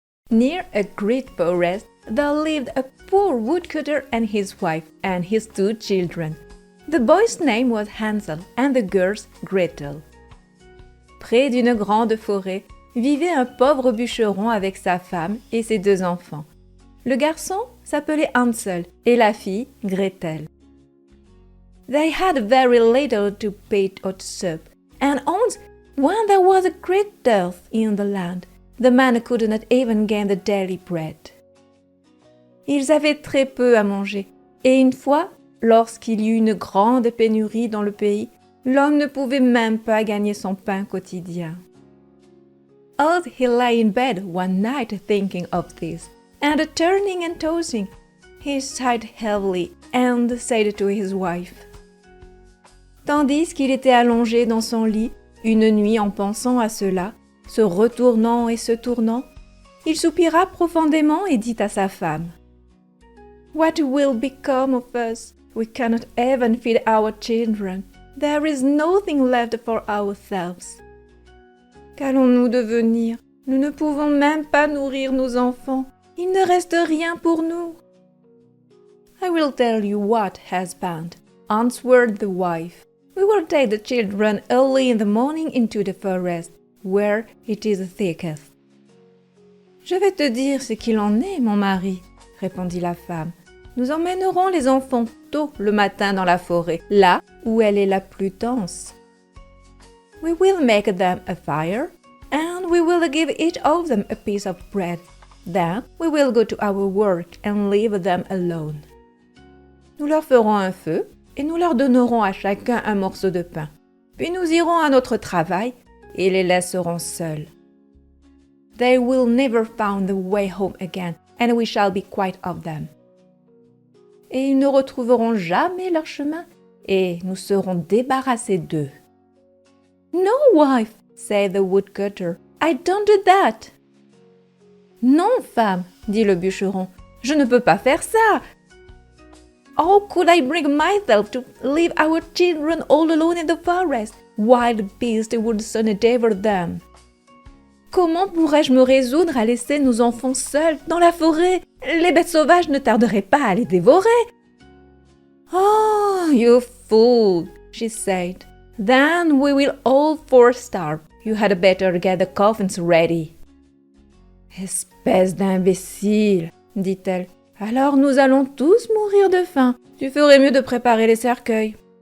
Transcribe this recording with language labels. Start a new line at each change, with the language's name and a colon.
English: Near a great forest, there lived a poor woodcutter and his wife and his 2 children. The boy's name was Hansel and the girl's Gretel.
French: Près d'une grande forêt, vivait un pauvre bûcheron avec sa femme et ses 2 enfants. Le garçon s'appelait Hansel et la fille Gretel.
English: They had very little to eat or to sup, and once, when there was a great dearth in the land, the man could not even gain the daily bread.
French: Ils avaient très peu à manger, et une fois, lorsqu'il y eut une grande pénurie dans le pays, l'homme ne pouvait même pas gagner son pain quotidien.
English: As he lay in bed one night thinking of this, and turning and tossing, he sighed heavily and said to his wife.
French: Tandis qu'il était allongé dans son lit, une nuit en pensant à cela, se retournant et se tournant, il soupira profondément et dit à sa femme, «
English: What will become of us? We cannot even feed our children. There is nothing left for ourselves. »
French: Qu'allons-nous devenir? Nous ne pouvons même pas nourrir nos enfants. Il ne reste rien pour nous.
English: I will tell you what, husband, answered the wife. We will take the children early in the morning into the forest, where it is thickest.
French: Je vais te dire ce qu'il en est, mon mari, répondit la femme. Nous emmènerons les enfants tôt le matin dans la forêt, là où elle est la plus dense.
English: We will make them a fire, and we will give each of them a piece of bread. Then we will go to our work and leave them alone.
French: Nous leur ferons un feu, et nous leur donnerons à chacun un morceau de pain. Puis nous irons à notre travail et les laisserons seuls.
English: They will never find the way home again, and we shall be quit of them.
French: Et ils ne retrouveront jamais leur chemin, et nous serons débarrassés d'eux.
English: No, wife, said the woodcutter, I don't do that.
French: Non, femme, dit le bûcheron, je ne peux pas faire ça.
English: How could I bring myself to leave our children all alone in the forest? Wild beasts would soon devour them.
French: Comment pourrais-je me résoudre à laisser nos enfants seuls dans la forêt? Les bêtes sauvages ne tarderaient pas à les dévorer.
English: Oh, you fool, she said. Then we will all 4 starve. You had better get the coffins ready.
French: Espèce d'imbécile, dit-elle. Alors nous allons tous mourir de faim. Tu ferais mieux de préparer les cercueils.